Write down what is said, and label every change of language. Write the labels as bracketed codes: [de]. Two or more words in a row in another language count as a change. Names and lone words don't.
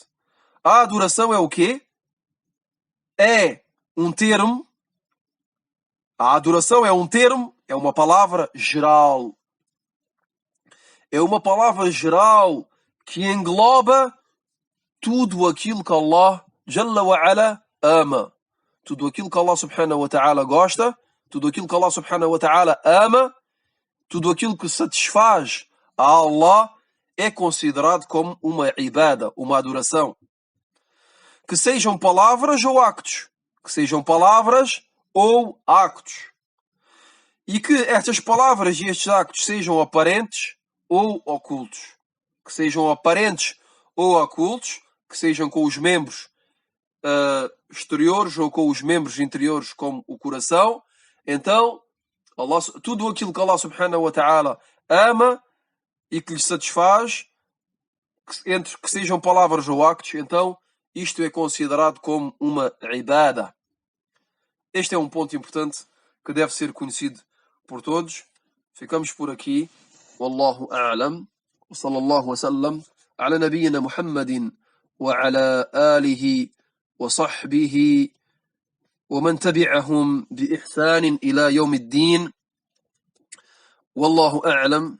[pt] A adoração é o quê? É um termo. A adoração é um termo, é uma palavra geral. É uma palavra geral que engloba tudo aquilo que Allah [ar] جل وعلا [pt] ama. Tudo aquilo que Allah [ar] سبحانه وتعالى [pt] gosta, tudo aquilo que Allah [ar] سبحانه وتعالى [pt] ama, tudo aquilo que satisfaz a Allah é considerado como uma ibada, uma adoração. Que sejam palavras ou actos. Que sejam palavras ou actos. E que estas palavras e estes actos sejam aparentes ou ocultos. que sejam aparentes ou ocultos, que sejam com os membros exteriores ou com os membros interiores, como o coração. Então, tudo aquilo que Allah [ar] سبحانه وتعالى [pt] ama e que lhe satisfaz, entre que sejam palavras ou actos, então isto é considerado como uma ibada. Este é um ponto importante que deve ser conhecido por todos. Ficamos por aqui. [ar] والله أعلم. وصلى الله وسلم على نبينا محمد وعلى آله وصحبه ومن تبعهم بإحسان إلى يوم الدين. والله أعلم.